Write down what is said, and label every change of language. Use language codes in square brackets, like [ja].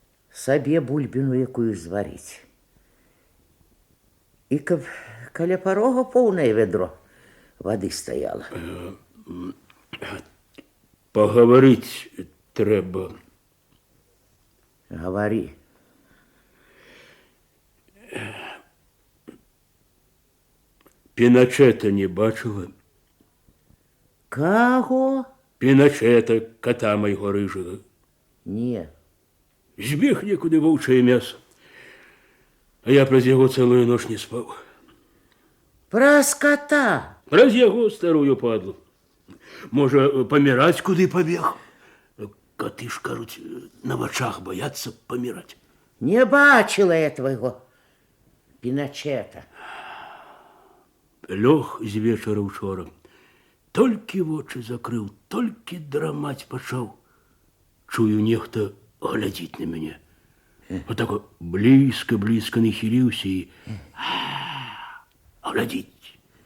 [be] Сабе бульбину якую зварить. [ru] И [be] каля [ru] порога полное ведро воды стояло. Поговорить [be] треба. [ru] Говори. [be] Піночета не бачила? [ru] Кого? [be] Піночета, кота майго рыжага. Не. Збег некуды вовчае мясо. А я праз яго цэлую ноч не спаў. [ru] Про скота. [be] Праз яго старую падлу. Можа, паміраць куды пабег? Коты ж, кажуць, на вачах баяцца паміраць. [ru] Не [be] бачила [ru] я твоего Пиночета. [be] Лёг з вечара учора. Толькі вочы закрыў, толькі драмаць пачаў. Чую, нехта глядзіць на мяне. Вот так блізка-блізка нахіліўся і глядзіць.